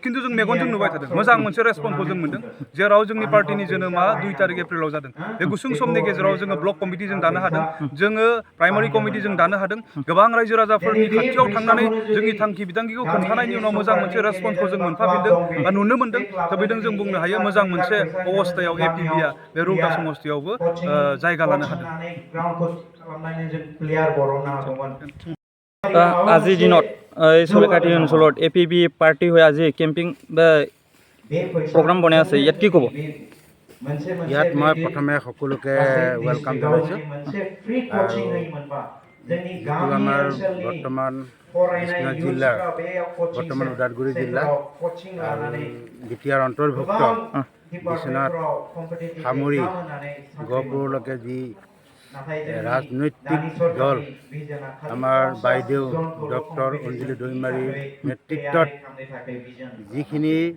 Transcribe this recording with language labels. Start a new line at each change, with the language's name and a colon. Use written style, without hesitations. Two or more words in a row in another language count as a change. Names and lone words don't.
Bodo: खिन्थु जों मेगनजों नुबाय थादों मोजां मोनसे रेसपन्सखौ जों मोनदों जेराव जोंनि पार्टिनि जोनोमा 2 तारिख एप्रिलाव जादों बे गुसुं समनि गेजेराव जोङो
English: block committee
Bodo: जों दानो हादों जोङो
English: primary committee
Bodo: जों दानो हादों गोबां रायजो राजाफोरनि खाथियाव थांनानै जोंनि थांखि बिथांखिखौ खोन्थानायनि उनाव मोजां मोनसे रेसपन्सखौ जों मोनफाफिनदों बा नुनो मोनदों थ' बेजों जों बुंनो हायो मोजां मोनसे अबस्थायाव एपिबिआ बे रौता समस्तियावबो जायगा लानो हादों।
Assamese: আজিৰ দিনত চলিকাটি অঞ্চলত এপিবি পাৰ্টি হৈ আজি
English: camping program
Assamese: বনাই আছে ইয়াত কি ক'ব? ইয়াত মই প্ৰথমে সকলোকে ৱেলকাম জনাইছোঁ আৰু যিটো আমাৰ বৰ্তমান বিশ্বনাথ জিলাৰ বৰ্তমান ওদালগুৰি জিলা আৰু বিটিআৰ অন্তৰ্ভুক্ত বিশ্বনাথ সামৰি গহপুৰলৈকে যি ৰাজনৈতিক দল আমাৰ বাইদেউ ডক্টৰ অঞ্জলি দৈমাৰীৰ নেতৃত্বত যিখিনি